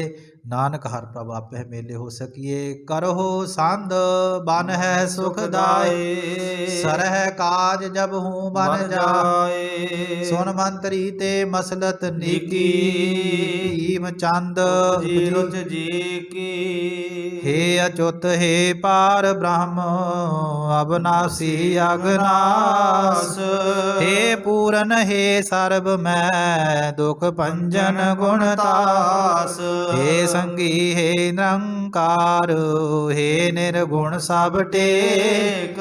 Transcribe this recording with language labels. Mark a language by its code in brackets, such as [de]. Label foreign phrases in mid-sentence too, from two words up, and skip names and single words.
[pa] ਨਾਨਕ ਹਰ ਪ੍ਰਭ ਆਪੇ ਮੇਲੇ ਹੋ ਸਕੀਏ। ਕਰਹੁ ਸੰਧ ਬਨ ਹੈ ਸੁਖਦਾਏ, ਸਰਹਿ ਕਾਜ ਜਬ ਹੂੰ ਬਨ ਜਾਏ। ਸੁਨ ਮੰਤਰੀ ਤੇ ਮਸਲਤ ਨੀਕੀ, ਭੀਮ ਚੰਦ ਰੁਚ ਜੀ ਕੀ। ਹੇ ਅਚੁਤ ਹੇ ਪਾਰ ਬ੍ਰਹਮ ਅਬਿਨਾਸੀ ਅਗਨਾਸ। ਹੇ ਪੂਰਨ ਹੇ ਸਰਬ ਮੈਂ ਦੁਖ ਭੰਜਨ ਗੁਣਤਾਸ। ਹੇ ਸੰਗੀ ਹੇ ਨਿਰੰਕਾਰ, ਹੇ ਨਿਰਗੁਣ ਸਭ ਟੇਕ।